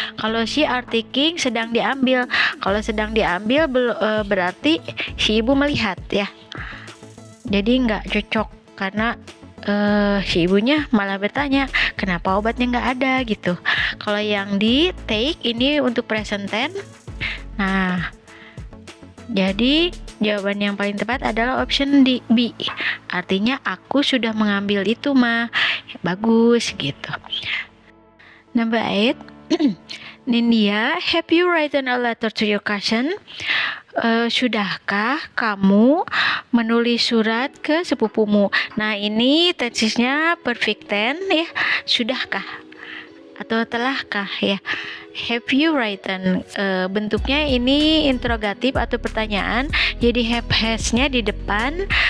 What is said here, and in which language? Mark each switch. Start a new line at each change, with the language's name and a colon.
Indonesian: Kalau she are taking, sedang diambil. Kalau sedang diambil berarti si ibu melihat ya. Jadi nggak cocok karena si ibunya malah bertanya kenapa obatnya nggak ada gitu. Kalau yang di take ini untuk present tense. Nah, jadi jawaban yang paling tepat adalah option B. Artinya aku sudah mengambil itu mah. Bagus gitu. Number 8.
English: Nindya, have you written a letter to your cousin?
Indonesian: Sudahkah kamu menulis surat ke sepupumu? Nah, ini tensesnya perfect tense ya. Sudahkah atau telahkah ya. Have you written, bentuknya ini interrogatif atau pertanyaan, jadi have has-nya di depan.